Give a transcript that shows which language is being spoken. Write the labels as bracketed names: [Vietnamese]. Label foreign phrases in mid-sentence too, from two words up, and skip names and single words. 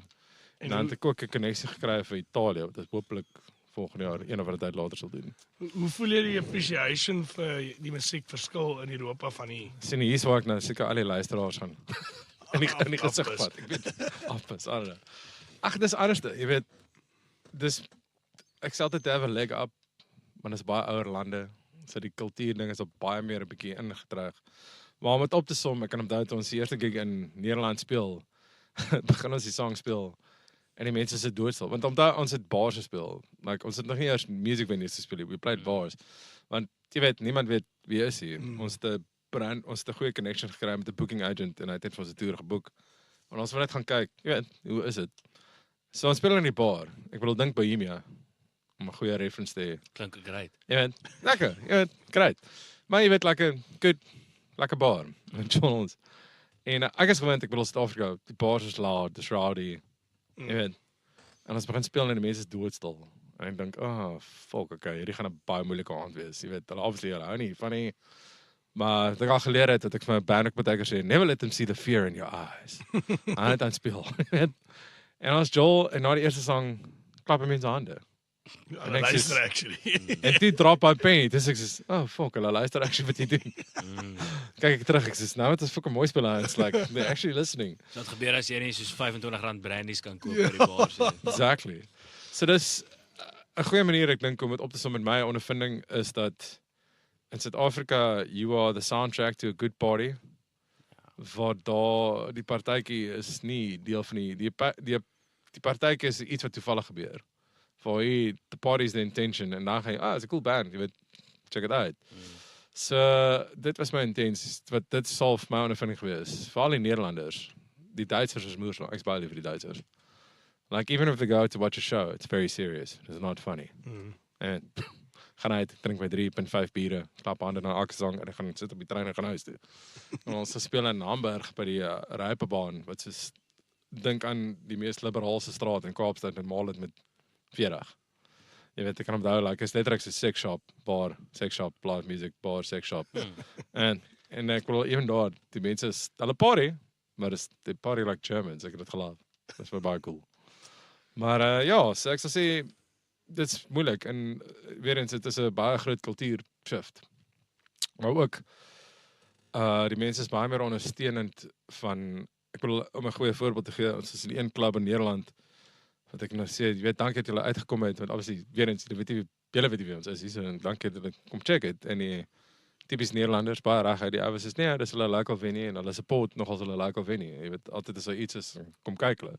[Afrikaans] En dan het ek ook 'n koneksie gekry vir Italië wat ek hopelik volgende jaar een of ander tyd later sal doen. Hoe voel jy die appreciation vir die musiekverskil in Europa van die Sien hier waar ek nou seker al die luisteraars gaan in die gesig Afpas. vat. Ek weet afpas alre. Ag dis anderste, jy weet. Dis ek sê altyd [English] have a leg up, [Afrikaans] maar dis baie ouer lande. So die kultuurding is op baie meer 'n bietjie ingetrek. Maar om dit op te som, ek kan onthou toe ons die eerste gig in Nederland speel, begin ons die song speel en die mense sit doodstil. Want onthou ons het bars gespeel. Like ons het nog nie eers [English] music venues [Afrikaans] gespeel nie. [English] We played bars. [Afrikaans] Want jy weet, niemand weet wie is hier. Ons het 'n goeie connection gekry met 'n [English] booking agent [Afrikaans] en hy het net vir ons 'n toer geboek. En ons wil net gaan kyk, jy weet, hoe is dit? So ons speel in die bar. Ek bedoel dink Bohemia om 'n goeie reference te hê. Klink great. Jy weet, lekker, jy weet, great. Maar jy weet lekker bar. Chill ons. En ek is gewend, ek bedoel Suid-Afrika, die bars is loud, dis rowdy. Jy weet. En ons begin speel en die mense is doodstil. En ek dink, fuck, okay, hierdie gaan 'n baie moeilike aand wees. Jy weet, hulle obviously hou nie van nie. Maar wat ek al geleer het, dat ek vir my band ook baie keer sê, [English] never let them see the fear in your eyes. [Afrikaans] Aan het aan speel. Jy weet. En ons Joel, en na die eerste sang, klap hy mense hande. Hulle luister actually. En toe drop my pen, dis ek sê, fuck, hulle luister actually wat jy doen. Kyk ek terug, ek sê, nou het ons fucking mooi speel aan, [English] it's like, they're actually listening. [Afrikaans] So wat gebeur as jy nie soos R25 brandies kan koop by die bar se? Exactly. So dis 'n goeie manier ek dink om dit op te som met my ondervinding is dat in Suid-Afrika [English] you are the soundtrack to a good party. [Afrikaans] Waar daar die partytjie is nie deel van die partytjie is iets wat toevallig gebeur. Voor jy [English] the party is the intention [Afrikaans] en dan gaan jy, [English] it's a cool band, [Afrikaans] jy weet, [English] check it out. [Afrikaans] So dit was my intensie, wat dit sal vir my ondervinding gewees. Veral die Nederlanders. Die Duitsers is moeilik, ek's baie lief vir die Duitsers. [English] Like even if they go to watch a show, it's very serious. It's not funny. [Afrikaans] En gaan uit, drink my 3.5 biere, klap hande na elke sang en ek gaan sit op die trein en gaan huis toe. En ons speel in Hamburg by die Rypebaan, wat soos dink aan die mees liberaalse straat in Kaapstad en maal dit met 40. Jy weet, ek kan onthou, like, is letterlik so [English] sex shop, bar, sex shop, live music, bar, sex shop. [Afrikaans] En ek wil even daar, die mense is, hulle party, maar die [English] party like Germans, [Afrikaans] ek het dit gelaat. Dat is baie cool. Maar ja, so ek sal sê, dit is moeilik, en weer eens, het is 'n baie groot kultuur shift. Maar ook, die mense is baie meer ondersteunend van, ek wil om 'n goeie voorbeeld te gee, ons is in een club in Nederland, wat ek nou sê, jy weet, dankie dat julle uitgekom het, want obviously, weer eens, julle weet nie wie ons is, hier, so, en dankie dat julle kom check het, en die typies Nederlanders, baie reg uit die ouens is, nee, dis hulle [English] local venue, [Afrikaans] en hulle support nogals hulle [English] local venue, [Afrikaans] jy weet, altyd as daar iets is, kom kyk hulle.